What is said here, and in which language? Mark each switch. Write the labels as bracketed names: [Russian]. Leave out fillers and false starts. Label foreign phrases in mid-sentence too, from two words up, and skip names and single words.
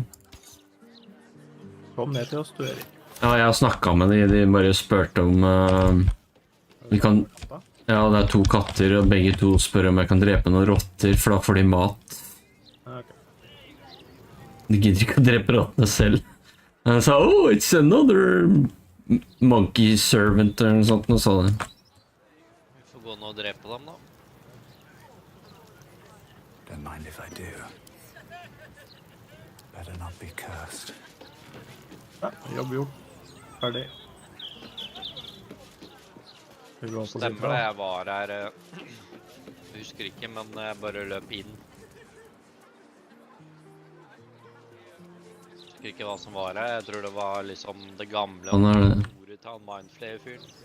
[Norwegian] Kom ned til oss, du, Erik. Ja, jeg har snakket med de bare spurte om... vi kan... Ja, det er 2 katter, og begge 2 spør om jeg kan drepe noen rotter, for da får de mat. De gidder ikke å drepe rottene selv. Jeg sa, [English] oh, it's another monkey servant, [Norwegian] eller noe sånt, og sa det. Vi får gå nå og drepe dem, da. [English] Don't mind if I do. Better not be cursed. [Norwegian] Ja, jobb gjort. Ferdig. Stemmer det, jeg var her, jeg husker ikke, men jeg bare løp inn. Jeg husker ikke hva som var her, jeg tror det var liksom det gamle og ordet til han Mindflayer-fyren.